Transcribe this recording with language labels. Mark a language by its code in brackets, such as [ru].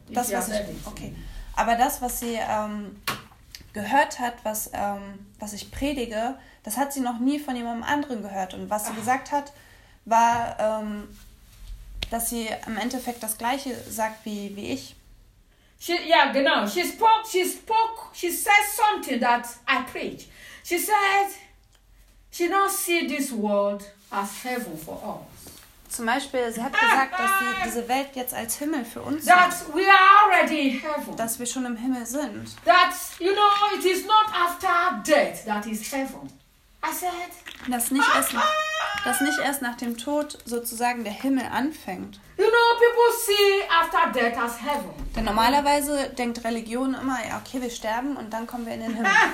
[de] Das was ich, okay. Aber das was sie gehört hat, was ich predige, das hat sie noch nie von jemandem anderen gehört und was sie gesagt hat, war dass sie im Endeffekt das gleiche sagt wie ich. [en] She yeah, [de] genau. [en] She spoke, she said something that I preach. She said she now see this world as heaven for us. [de] Zum Beispiel, sie hat gesagt, dass sie diese Welt jetzt als Himmel für uns sieht. [en] That we are already in heaven. [de] Dass wir schon im Himmel sind. [en] That you know, it is not after death that is heaven. I said [de] dass nicht erst nach dem Tod sozusagen der Himmel anfängt. [en] You know, people see after death as heaven. [de] Denn normalerweise denkt Religion immer, ja, okay, wir sterben und dann kommen wir in den Himmel.